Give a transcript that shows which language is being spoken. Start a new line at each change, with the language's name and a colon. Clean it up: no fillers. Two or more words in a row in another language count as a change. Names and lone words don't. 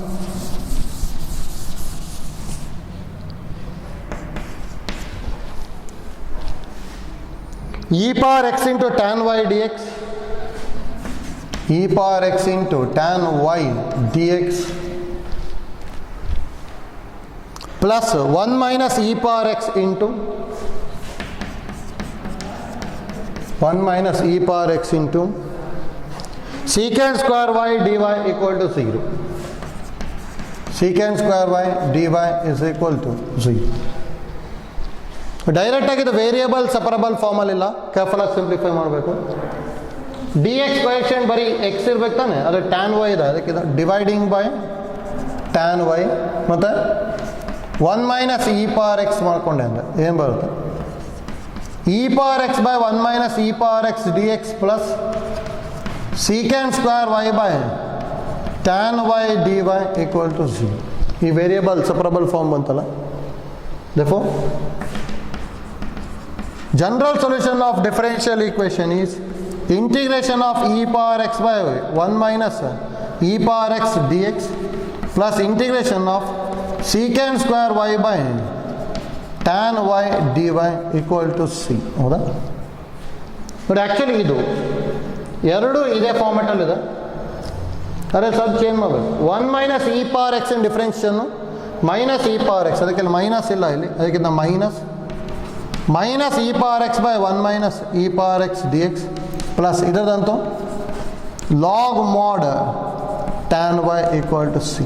English: e power x into tan y dx e power x into tan y dx plus 1 minus e power x into 1 minus e power x into secant square y dy equal to 0. secant square y dy is equal to 0.
Kannada: ಡೈರೆಕ್ಟಾಗಿ ಇದು
English: variable separable
Kannada: ಫಾರ್ಮಲ್ಲಿಲ್ಲ, ಕೇರ್ಫುಲ್ಲಾಗಿ ಸಿಂಪ್ಲಿಫೈ ಮಾಡಬೇಕು.
English: d x coefficient
Kannada: ಬರೀ ಎಕ್ಸ್ ಇರ್ಬೇಕು ತಾನೆ, ಅದು
English: tan y
Kannada: ಇದೆ, ಅದಕ್ಕೆ
English: dividing by tan y ಮತ್ತು 1 minus e power x
Kannada: ಮಾಡಿಕೊಂಡೆ ಅಂದರೆ ಏನು ಬರುತ್ತೆ,
English: e power x by 1 minus e power x d x plus secant square y by tan y d y equal to 0.
Kannada: ಈ
English: variable separable form
Kannada: ಬಂತಲ್ಲ.
English: therefore general solution of differential equation is integration of e power x by 1 minus e power x dx plus integration of secant square y by tan y dy equal to c.
Kannada: ಹೌದಾ?
English: but actually
Kannada: ಇದು ಎರಡೂ ಇದೇ ಫಾರ್ಮೆಟಲ್ಲಿದೆ, ಅದೇ ಸ್ವಲ್ಪ ಚೇಂಜ್ ಮಾಡಬೇಕು.
English: 1 minus e power
Kannada: ಎಕ್ಸಿನ ಡಿಫ್ರೆನ್ಷನ್ನು
English: minus e power x,
Kannada: ಅದಕ್ಕೆಲ್ಲ ಮೈನಸ್ ಇಲ್ಲ ಇಲ್ಲಿ, ಅದಕ್ಕಿಂತ
English: minus minus e power x by 1 minus e power x d x plus
Kannada: ಇದರದಂತೂ
English: log mod tan y equal to c.